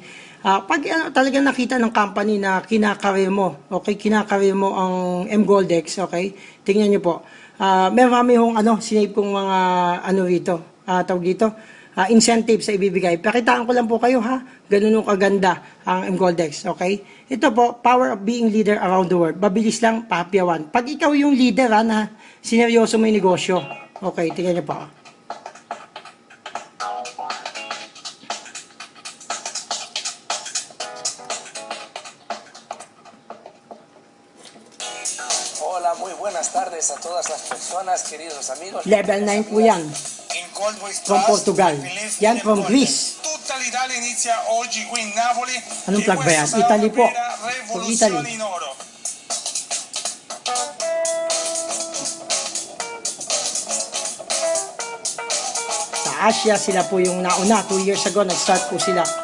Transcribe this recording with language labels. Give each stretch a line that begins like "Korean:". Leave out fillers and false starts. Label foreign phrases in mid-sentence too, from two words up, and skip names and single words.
Filipino: Pag talagang nakita ng company na kinakarir mo, okay, kinakarir mo ang MGoldex, okay, tingnan nyo po. Meron yung sinave kong mga rito, tawag dito, incentives sa ibibigay. Pakitaan ko lang po kayo ha, ganun yung kaganda ang MGoldex, okay? Ito po,
English: power of being leader around the world.
Filipino: Mabilis lang, papyawan. Pag ikaw yung leader na sineryoso mo yung negosyo, okay, tingnan nyo po.
Spanish: Hola, muy buenas tardes a todas las personas, queridos amigos.
Filipino: Level 9 po yan.
English: In Goldways From Trust, Portugal. we believe
Filipino: Yan
English: in from Golden. Greece.
Italian: Tutta l'Italia inizia oggi qui in Napoli.
Filipino: Anong
Italian: E
Filipino: flag ba yan?
Italian: questa sarà
Filipino: Italy
Italian: una
Filipino: po.
Italian: vera
English: From
Italian: rivoluzione
English: Italy.
Italian: in oro.
Filipino: Sa Asia, sila po yung nauna.
English: 2 years ago,
Filipino: nag-start po sila.